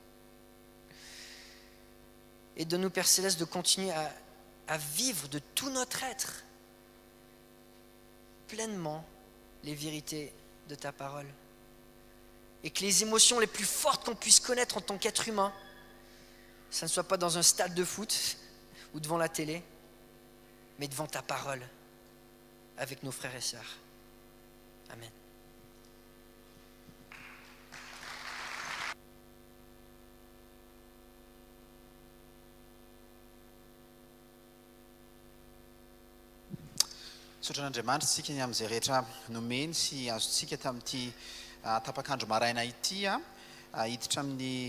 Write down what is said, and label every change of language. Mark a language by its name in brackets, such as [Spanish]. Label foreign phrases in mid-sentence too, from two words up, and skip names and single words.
[French] Et donne-nous Père Céleste de continuer à vivre de tout notre être pleinement les vérités de ta parole. Et que les émotions les plus fortes qu'on puisse connaître en tant qu'être humain, ça ne soit pas dans un stade de foot ou devant la télé, mais devant ta parole, avec nos frères et sœurs. Amen. [Malagasy] Sotra n'Andriamanitra isika ny amin'izay rehetra nomeny sy azontsika tamin'ity tapakandro maraina ity hiditra amin'ny